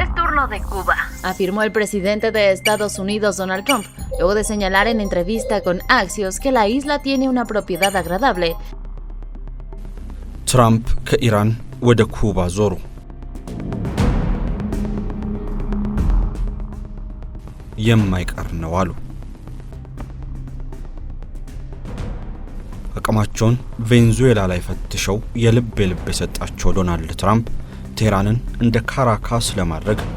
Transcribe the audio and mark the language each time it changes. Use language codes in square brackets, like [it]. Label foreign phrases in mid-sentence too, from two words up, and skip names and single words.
[es] retorno de Cuba, afirmó el presidente de Estados Unidos, Donald Trump, luego de señalar en entrevista con Axios que la isla tiene una propiedad agradable. [am] ትራምፕ ከኢራን ወደ ኩባ ዞሩ። የማይቀር ነው አሉ። አቅማቸውን ቬንዙዌላ ላይ ፈትሸው የልብ የሰጣቸው ዶናልድ ትራምፕ ቴህራንን እንደ ካራካስ ለማድረግ